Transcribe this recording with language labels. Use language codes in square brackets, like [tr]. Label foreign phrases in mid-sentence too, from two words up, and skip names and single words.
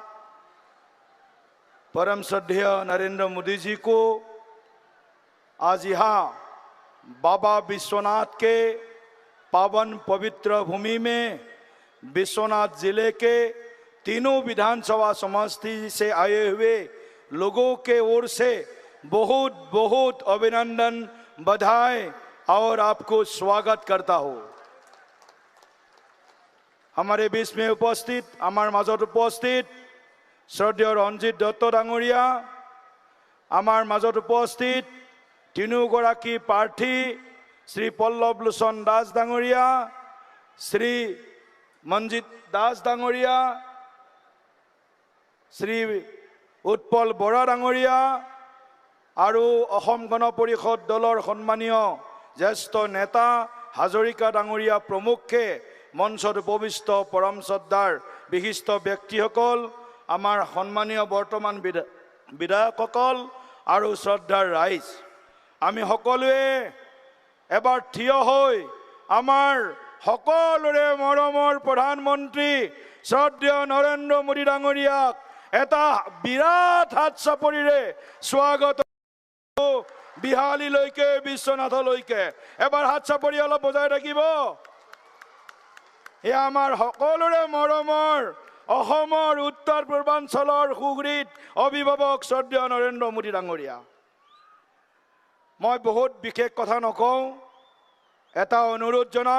[hi] परम श्रद्धेय नरेंद्र मोदी जी को आज यहाँ बाबा विश्वनाथ के पावन पवित्र भूमि में विश्वनाथ जिले के तीनों विधानसभा समष्टि से आए हुए लोगों के ओर से बहुत बहुत अभिनंदन, बधाई और आपको स्वागत करता हूँ। हमारे बीच में उपस्थित [as] আমাৰ মাজত উপস্থিত শ্ৰদ্ধেয় ৰঞ্জিত দত্ত ডাঙৰীয়া, আমাৰ মাজত উপস্থিত তিনিওগৰাকী প্ৰাৰ্থী শ্ৰী পল্লৱ লোচন দাস ডাঙৰীয়া, শ্ৰী মঞ্জিত দাস ডাঙৰীয়া, শ্ৰী উৎপল বৰা ডাঙৰীয়া আৰু অহোম গণ পৰিষদ দলৰ সন্মানীয় জ্যেষ্ঠ নেতা হাজৰিকা ডাঙৰীয়া প্ৰমুখে মঞ্চত উপবিষ্ট পৰম শ্ৰদ্ধাৰ বিশিষ্ট ব্যক্তিসকল, আমাৰ সন্মানীয় বৰ্তমান বিধায়কসকল আৰু শ্ৰদ্ধাৰ ৰাইজ, আমি সকলোৱে এবাৰ থিয় হৈ আমাৰ সকলোৰে মৰমৰ প্ৰধানমন্ত্ৰী শ্ৰদ্ধেয় নৰেন্দ্ৰ মোদী ডাঙৰীয়াক এটা বিৰাট হাত চাপৰিৰে স্বাগত বিহালীলৈকে বিশ্বনাথলৈকে এবাৰ হাত চাপৰি অলপ বজাই ৰাখিব। এ আমাৰ সকলোৰে মৰমৰ অসমৰ উত্তৰ পূৰ্বাঞ্চলৰ সুগৃত অভিভাৱক শ্ৰদ্ধেয় নৰেন্দ্ৰ মোদী ডাঙৰীয়া। মই বহুত বিশেষ কথা নকওঁ, এটা অনুৰোধ জনাম।